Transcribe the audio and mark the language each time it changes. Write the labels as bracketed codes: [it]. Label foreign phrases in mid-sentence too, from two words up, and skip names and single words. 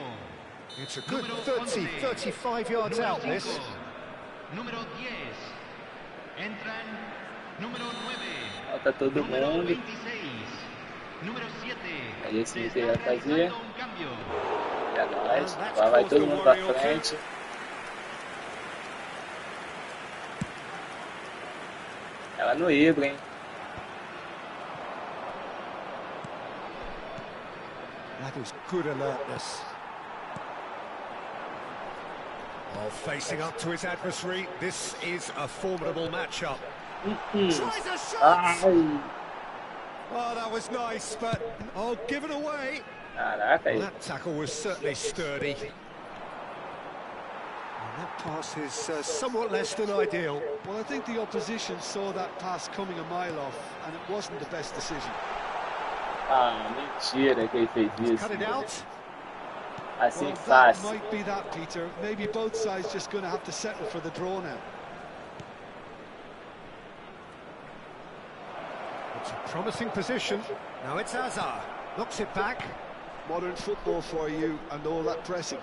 [en] It's a good [pt] Número 30, 11. [en] 35 yards [pt] Número [en] out, 5. this. [es] Número 10. Entran número 9. [pt] Falta todo Número mundo. 26. Número 7. Aí esse [es] Se que está [pt] vai fazer. [es] realizando un cambio. [pt] É nóis. Agora vai todo mundo pra frente. Ela no híbrido, hein? [en] That is good alertness. Oh, facing up to his adversary, this is a formidable matchup. Tries a shot! [pt] Ai, [en] Oh, that was nice, but oh, given away. [pt] caraca, aí. [en] That tackle was certainly sturdy. And that pass is somewhat less than ideal. Well, I think the opposition saw that pass coming a mile off, and it wasn't the best decision. [pt] Ah, mentira que ele fez [en] Cut it [pt] isso. [en] out. [pt] Assim [en] Well, that [pt] fácil. [en] might be that, Peter. Maybe both sides just going to have to settle for the draw now. It's a promising position. Now it's Azar. Knocks it back. Modern football for you and all that pressing.